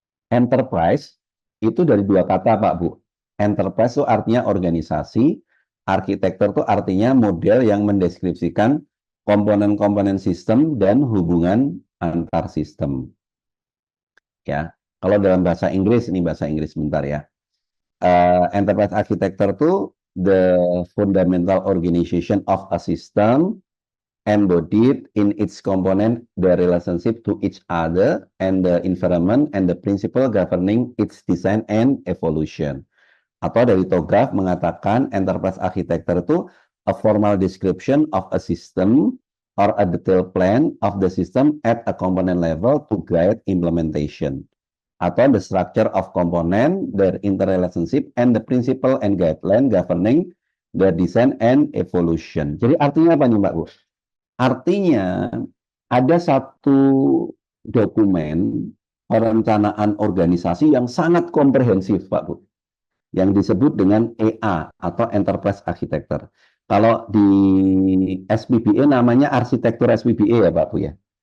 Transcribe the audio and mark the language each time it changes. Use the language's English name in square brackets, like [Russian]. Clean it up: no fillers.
[Indonesian] Enterprise itu dari dua kata Pak Bu. Enterprise itu artinya organisasi, arsitektur itu artinya model yang mendeskripsikan komponen-komponen sistem dan hubungan antar sistem. Ya, kalau dalam bahasa Inggris ini bahasa Inggris sebentar ya. [English] Enterprise architecture itu the fundamental organization of a system embodied in its component, the relationship to each other, and the environment, and the principle governing its design and evolution. [Indonesian] Atau dari Tograph mengatakan [English] enterprise architecture itu a formal description of a system or a detailed plan of the system at a component level to guide implementation. Atau the structure of component, their interrelationship, and the principle and guideline governing the design and evolution. [Indonesian] Jadi artinya apa nih Mbak Bu? Artinya ada satu dokumen perencanaan organisasi yang sangat komprehensif, Pak Bu, yang disebut dengan EA atau Enterprise Architecture. Kalau di SPBA namanya arsitektur SPBA ya Pak Bu ya.